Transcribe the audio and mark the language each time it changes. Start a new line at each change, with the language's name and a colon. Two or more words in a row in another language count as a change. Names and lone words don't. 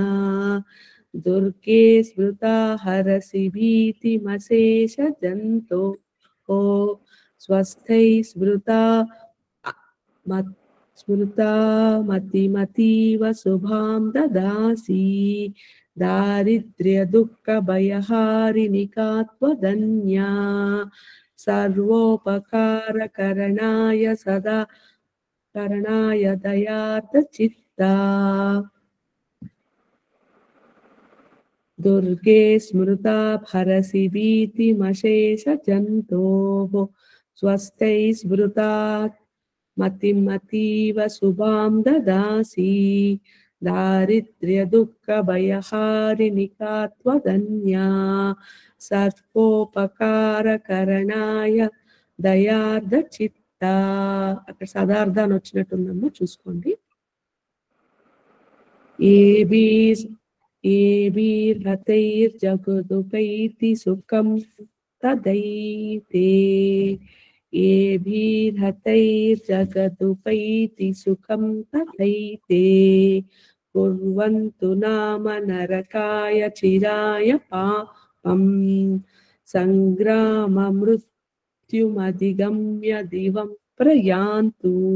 Sanskrit: దుర్గే స్మృతా హరసి భీతిమశేష జంతో స్వస్థై స్మృతా మతిమతీవ శుభాం దదాసి దారిద్ర్య దుఃఖ భయహారిణి కాత్వదన్యా సర్వోపకారకరణాయ సదా కరణాయ దయార్థ చిత్తా. దుర్గే స్మృతా హరసి భీతిమశేష జంతోః स्वस्तै स्मृता मतिमतीव शुभां ददासि दारिद्र्यदुःखभयहारिणिका त्वदन्या సర్వోపకారకరణాయ దయార్ధ చిత్త.
Telugu: అక్కడ సదార్థ అని వచ్చినట్టుందమ్మా, చూసుకోండి.
Sanskrit: ఏభిర్హతైర్జగదుపైతి సుఖం తదైతే ఏభిర్హతైర్జగదుపైతి సుఖం తదైతే కుర్వంతు నామ నరకాయ చిరాయ పాపం సంగ్రామ మృత్యుమధిగమ్య దివం ప్రయాంతు